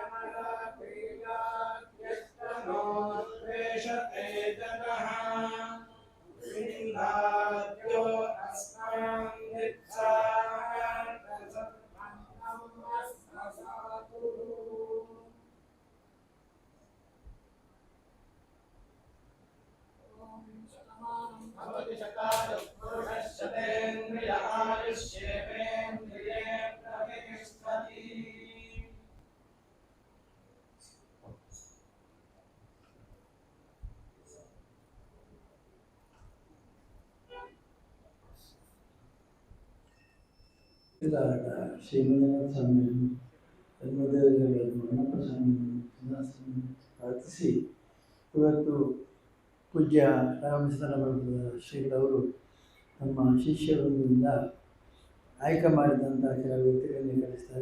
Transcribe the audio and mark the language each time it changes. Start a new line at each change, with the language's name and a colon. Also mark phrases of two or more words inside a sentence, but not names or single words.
Sanskrit: द्वेषते जनः विन्दाद्यो अस्मान् भवति शतायुः पुरुषः शतेन्द्रिय आयुष्येवेन्द्रिये प्रतिष्ठति
Kannada: ಶ್ರೀಮಂತ ಸ್ವಾಮಿ ಧರ್ಮದೇವರುಗಳನ್ನು ಮನ್ನಪ್ಪ ಸ್ವಾಮಿ ಪ್ರಾರ್ಥಿಸಿ ಇವತ್ತು ಪೂಜ್ಯ ರಾಮಚಂದ್ರ ಮಠದ ಶ್ರೀಗಳವರು ನಮ್ಮ ಶಿಷ್ಯರೊಂದಿಗಿಂದ ಆಯ್ಕೆ ಮಾಡಿದಂಥ ಕೆಲವು ವ್ಯಕ್ತಿಗಳನ್ನು ಕಳಿಸ್ತಾರೆ.